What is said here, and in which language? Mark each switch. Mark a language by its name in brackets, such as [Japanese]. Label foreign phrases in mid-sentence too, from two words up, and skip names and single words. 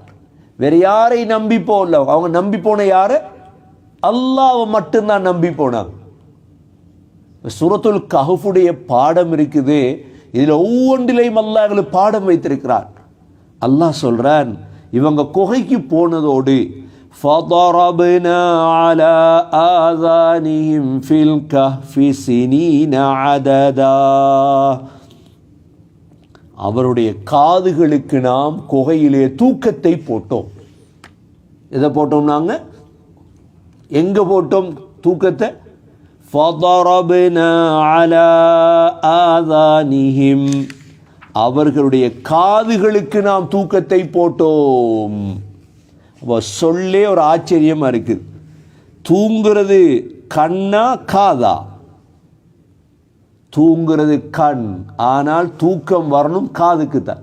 [Tamil] வேற யாரை நம்பி போகல. அவங்க நம்பி போன யாரை? அல்லாஹ்வை மட்டும்தான் நம்பி போனாங்க. சூரத்துல் கஹ்ஃபுடைய பாடம் இருக்குது. இதில் ஒவ்வொன்றிலையும் அல்லாஹ் எங்களுக்கு பாடம் வைத்திருக்கிறான். அல்லாஹ் சொல்றான், இவங்க குகைக்கு போனதோடு [Arabic] فَضَرَبْنَا عَلَى آذَانِهِمْ فِي الْكَهْفِ سِنِينَ عَدَدًا. [Tamil] அவருடைய காதுகளுக்கு நாம் குகையிலே தூக்கத்தை போட்டோம். எதை போட்டோம்? நாங்கள் எங்கே போட்டோம் தூக்கத்தை? [Arabic] فَضَرَبْنَا عَلَى آذَانِهِمْ, [Tamil] அவர்களுடைய காதுகளுக்கு நாம் தூக்கத்தை போட்டோம். சொல்லே ஒரு ஆச்சரியமா இருக்குது. தூங்குறது கண்ணா காதா? தூங்குறது கண், ஆனால் தூக்கம் வரணும் காதுக்கு தான்.